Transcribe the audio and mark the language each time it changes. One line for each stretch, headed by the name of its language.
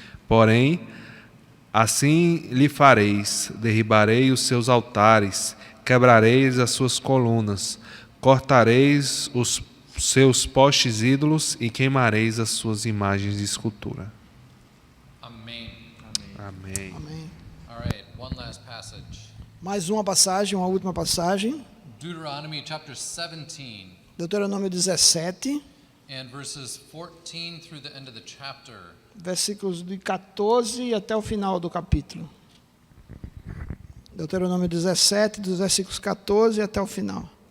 Portuguese: Porém, assim lhe fareis: derribarei os seus altares, quebrareis as suas colunas, cortareis os seus postes ídolos e queimareis as suas imagens de escultura. Amém. Amém. Amém.
English: All right, one last passage.
Portuguese: Mais uma passagem, uma última passagem.
English: Deuteronomy chapter 17
Portuguese: Deuteronômio 17,
English: and verses 14 through the end of the chapter.
Portuguese: versículos de 14 até o final do capítulo. Deuteronômio 17, dos versículos 14 até o final.